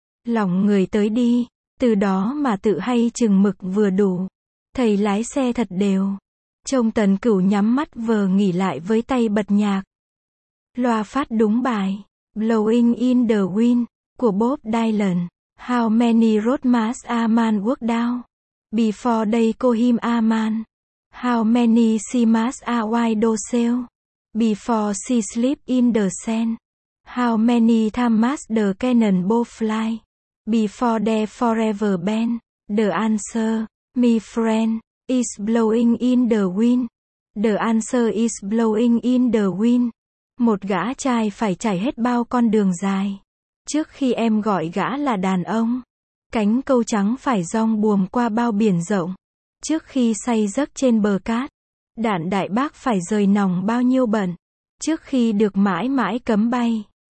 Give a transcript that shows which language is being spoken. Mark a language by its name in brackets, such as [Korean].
[Vietnamese] Lòng người tới đi, từ đó mà tự hay chừng mực vừa đủ. Thầy lái xe thật đều. Trông Tần Cửu nhắm mắt vờ nghỉ lại với tay bật nhạc, loa phát đúng bài Blowing in the Wind của Bob Dylan. [English] How many roads must a man walk down before they call him a man? How many seas must a whale sail before she sleeps in the sand? How many times must the cannonball fly before they're forever banned? The answer, my friend, is blowing in the wind. The answer is blowing in the wind. [Vietnamese] Một gã trai phải trải hết bao con đường dài, trước khi em gọi gã là đàn ông. Cánh câu trắng phải rong buồm qua bao biển rộng, trước khi say giấc trên bờ cát. Đạn đại bác phải rời nòng bao nhiêu bận, trước khi được mãi mãi cấm bay.